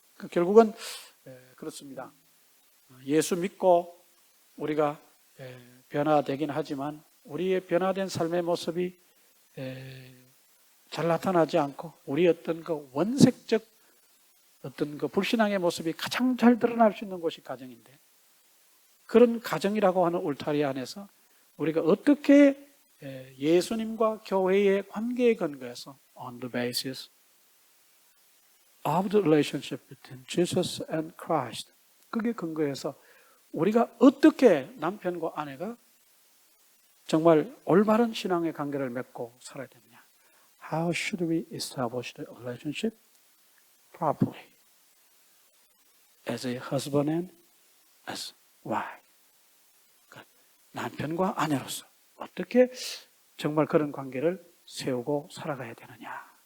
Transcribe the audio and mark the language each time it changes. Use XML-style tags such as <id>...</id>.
<ko>결국은 그렇습니다. 예수 믿고 우리가 변화되긴 하지만 우리의 변화된 삶의 모습이 잘 나타나지 않고 우리 어떤 그 원색적 어떤 그 불신앙의 모습이 가장 잘 드러날 수 있는 곳이 가정인데 그런 가정이라고 하는 울타리 안에서 우리가 어떻게 예수님과 교회의 관계에 근거해서</ko> <en>on the basis of the relationship between Jesus and Christ</en> <ko>그게 근거해서 우리가 어떻게 남편과 아내가 정말 올바른 신앙의 관계를 맺고 살아야 되느냐.</ko> <en>How should we establish the relationship properly as a husband and as wife?</en> <ko>그러니까 남편과 아내로서 어떻게 정말 그런 관계를 세우고 살아가야 되느냐.</ko>